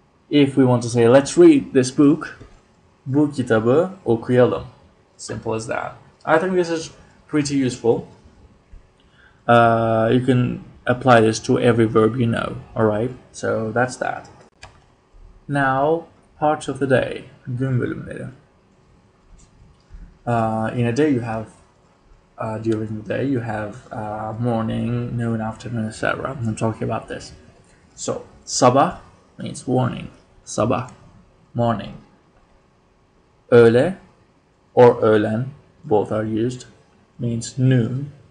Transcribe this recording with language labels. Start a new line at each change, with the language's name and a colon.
English: If we want to say let's read this book,
Turkish: bu kitabı okuyalım.
English: Simple as that. I think this is pretty useful. You can apply this to every verb you know. Alright, so that's that. Now, parts of the day,
Turkish: gün bölümleri.
English: In a day you have, during the day you have morning, noon, afternoon, etc. I'm talking about this. So, sabah means morning. Sabah, morning. Öğle or öğlen, both are used, means noon.